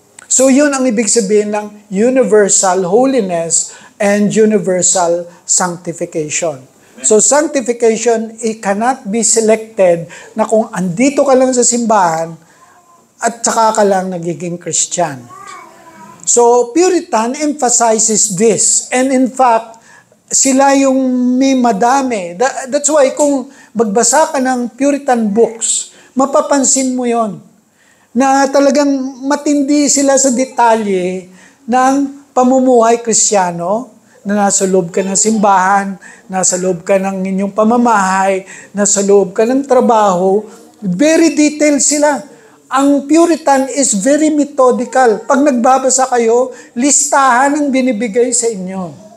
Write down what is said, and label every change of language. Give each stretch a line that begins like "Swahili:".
Filipino: So yun ang ibig sabihin ng
English: universal holiness and universal sanctification.
Filipino: So sanctification,
English: it cannot be selected
Filipino: na kung andito ka lang sa simbahan, at saka ka lang nagiging Christian.
English: So, Puritan emphasizes this. And in fact,
Filipino: sila yung may madami.
English: That's why
Filipino: kung magbasa ka ng Puritan books, mapapansin mo yon na talagang matindi sila sa detalye ng pamumuhay Kristiyano, na nasa loob ka ng simbahan, nasa loob ka ng inyong pamamahay, nasa loob ka ng trabaho.
English: Very detailed
Filipino: sila.
English: Ang Puritan is very methodical.
Filipino: Pag nagbabasa kayo, listahan ang binibigay sa inyo.